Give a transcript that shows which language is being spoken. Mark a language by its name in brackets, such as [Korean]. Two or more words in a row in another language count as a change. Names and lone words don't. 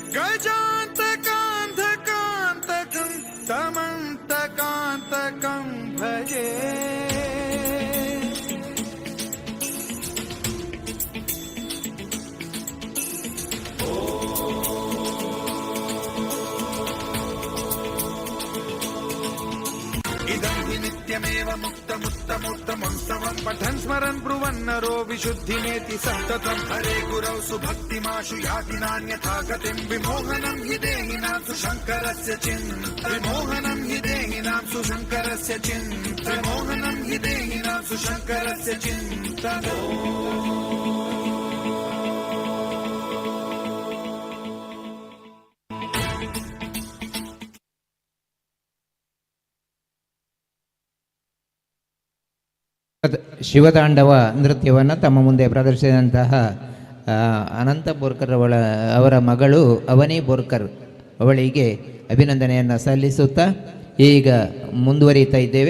[Sanskrit] ಗಜಾಂತಕಾಂಧಕಾಂತಕಂ ತಮಂತಕಾಂತಕಂ ಭಜೆ ಇದಂ ಹಿ ನಿತ್ಯಮೇವ ಮುಕ್ತಮುತ್ತಮೋತ್ತಮೋತ್ತಮಂ ಪಠನ್ ಸ್ಮರನ್ ಬ್ರುವನ್ನರೋ ವಿಶುದ್ಧಿಮೇತಿ ಸಂತತಂ ಹರೇ ಗುರೌ ಸುಭಕ್ತಿಮಾಶು ಯಾತಿ ನಾನ್ಯಥಾ ಗತಿಂ ವಿಮೋಹನಂ ಹಿ ದೇಹಿನಾಂ ಸುಶಂಕರಸ್ಯ ಚಿಂತ ವಿಮೋಹನಂ ಹಿ ದೇಹಿನಾಂ ಸುಶಂಕರಸ್ಯ ಚಿಂತ ವಿಮೋಹನಂ ಹಿ ದೇಹಿನಾಂ ಸುಶಂಕರಸ್ಯ ಚಿಂತ [Kannada] ಶಿವತಾಂಡವ ನೃತ್ಯವನ್ನು ತಮ್ಮ ಮುಂದೆ ಪ್ರದರ್ಶಿಸಿದಂತಹ ಅನಂತ ಬೋರ್ಕರ್ ಅವರ ಮಗಳು ಅವನಿ ಬೋರ್ಕರ್ ಅವಳಿಗೆ ಅಭಿನಂದನೆಯನ್ನು ಸಲ್ಲಿಸುತ್ತಾ ಈಗ ಮುಂದುವರಿಯುತ್ತಾ ಇದ್ದೇವೆ.